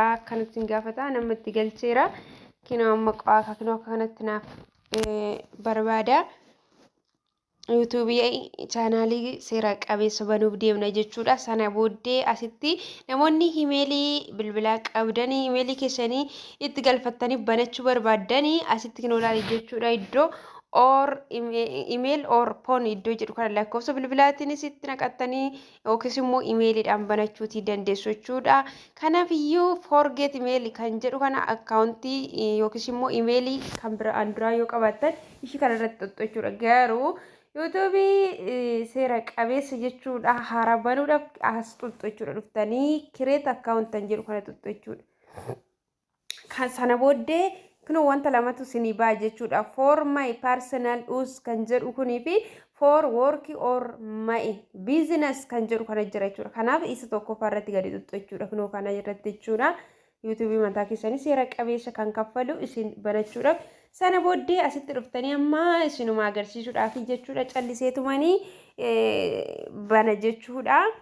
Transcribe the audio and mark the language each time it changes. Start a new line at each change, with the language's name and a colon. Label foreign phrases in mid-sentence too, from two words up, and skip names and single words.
Oromo: Akkanatti gaafata nama itti galcheera. Kinoo amma qo'aa kinoo akka kanatti naaf barbaada. yuutuubii chaanaalii seera qabeessa banuuf deemna jechuudha. Sana booddee asitti namoonni imeelii bilbilaa qabdanii imeelii keessanii itti galfattanii banachuu barbaaddanii asitti kinoo ilaali jechuudha. Iddoo
English: or email or phone
Oromo: iddoo jedhu kana lakkoofsa bilbilaatiinis itti naqattanii yookiis immoo imeeliidhaan banachuutii dandeessu jechuudha. Kanaafiyyuu
English: forget email
Oromo: kan jedhu kana akkaawuntii yookiis immoo imeelii kan biraan duraa yoo qabaattan ishii kana irratti xuxxu jechuudha. Garuu yuutuubii seera qabeessa jechuudha. Haaraa banuudhaaf as xuxxu jechuudha. Dhuftanii kireet akkaawuntan jedhu kana xuxxu jechuudha. Kan sana booddee kunoo wanta lamatu isinii ba'a jechuudha.
English: For my personal use
Oromo: kan jedhu kunii fi
English: for work or my business
Oromo: kan jedhu kana jira jechuudha. Kanaaf isa tokkoffaa irratti gadi xuxxu jechuudha. Kunoo kana irratti jechuudha. yuutuubii mataa keessanii seera qabeessa kan kaffalu isin banachuudhaaf sana booddee asitti dhuftanii amma isinuma agarsiisuudhaaf jechuudha. Calliseetumanii bana jechuudha.